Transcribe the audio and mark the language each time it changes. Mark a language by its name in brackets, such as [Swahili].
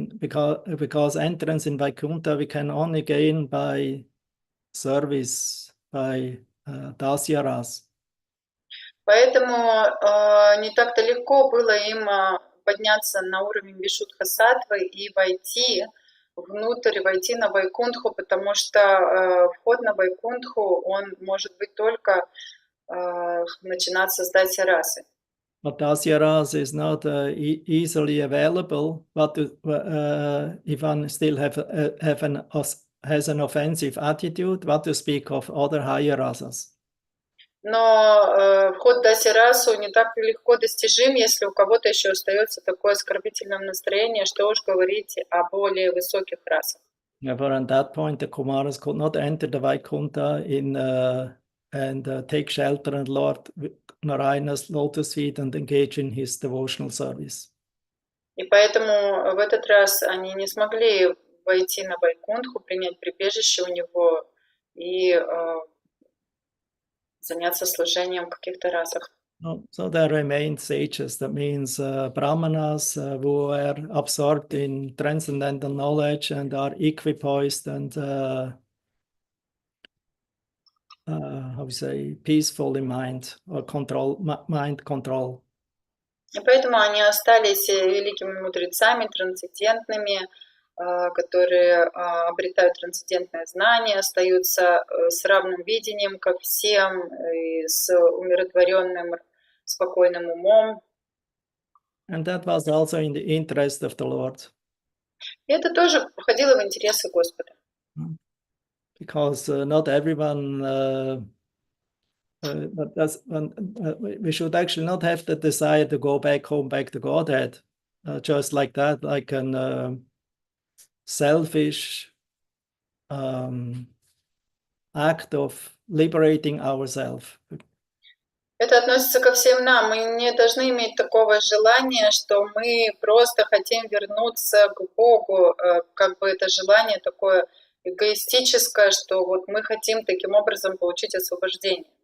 [English] Because entrance in Vaikuntha we can only gain by service, by dasyaras. [Russian] Поэтому не так-то легко было им подняться на уровень Вишудха Саттвы и войти внутрь, войти на Вайкунтху, потому что вход на Вайкунтху, он может быть только начинаться с Дасярасы. [English] But dasyaras is not easily available. But if one still has an offensive attitude, what to speak of other higher rasas? [Russian] Но вход в Дасярасу не так легко достижим, если у кого-то еще остается такое оскорбительное настроение, что уж говорить о более высоких расах. [English] Therefore, at that point, the Kumaras could not enter the Vaikuntha and take shelter in Lord Narayana's lotus feet and engage in his devotional service. [Russian] И поэтому в этот раз они не смогли войти на Вайкунтху, принять прибежище у него и заняться служением в каких-то расах. [English] So there remained sages, that means brahmanas who are absorbed in transcendental knowledge and are equipoised and how we say, peaceful in mind or mind control. [Russian] И поэтому они остались великими мудрецами, трансцендентными, которые обретают трансцендентное знание, остаются с равным видением ко всем, и с умиротворенным, спокойным умом. [English] And that was also in the interest of the Lord. [Russian] И это тоже входило в интересы Господа. [English] Because not everyone, we should actually not have the desire to go back home, back to Godhead, just like that, like an selfish act of liberating ourselves. [Russian] Это относится ко всем нам. Мы не должны иметь такого желания, что мы просто хотим вернуться к Богу, как бы это желание такое эгоистическое, что вот мы хотим таким образом получить освобождение.